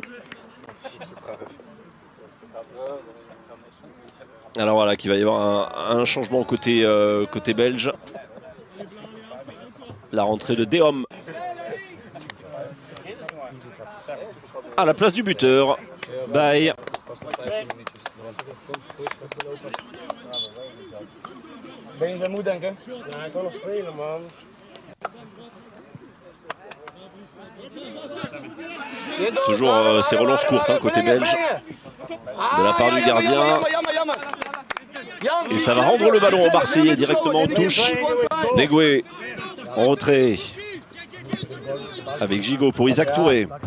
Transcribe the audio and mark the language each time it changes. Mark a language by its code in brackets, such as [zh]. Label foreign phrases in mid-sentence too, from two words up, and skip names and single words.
[fr] Alors voilà qu'il va y avoir un changement côté belge. La rentrée de Deom à la place du buteur. Bye. [nl] Ben je zijn moe, denk ik? Ja, ik kan nog spelen, man. [fr] Toujours ces relances courtes côté belge de la part du gardien. Et ça va rendre le ballon au Marseillais directement en touche. Negwe en retrait avec Gigot pour Isaac Touré.